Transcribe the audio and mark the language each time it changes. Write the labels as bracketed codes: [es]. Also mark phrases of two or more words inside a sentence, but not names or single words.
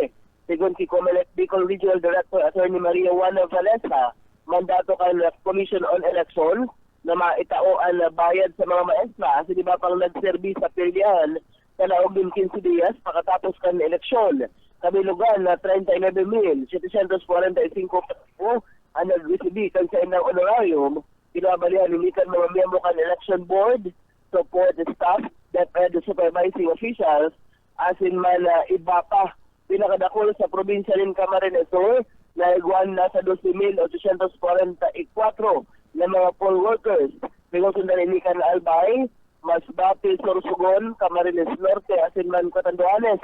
[bik] Sigun si Comelec Bicol Regional Director Attorney Maria Juana Valesa, mandato kan Commission on Elections na maitaoan na bayad sa mga maestra kasi di ba pang nagserbi sa pilyan na naog din 15 dias pakatapos kan eleksyon. Kabilugan na 39,745 po ang nag-receive kan sa inang honorarium. Pinabalihan limitan mga miyembro kan [en] election board, support staff, the supervising officials, [bik] asin man iba pa. Pinakadakol sa probinsya rin Camarines Sur na iguan na sa 12,844 na mga [en] poll workers. [bik] Pinagsundan ni kan Albay, Masbate, Sorsogon, Camarines Norte, asin man Catanduanes.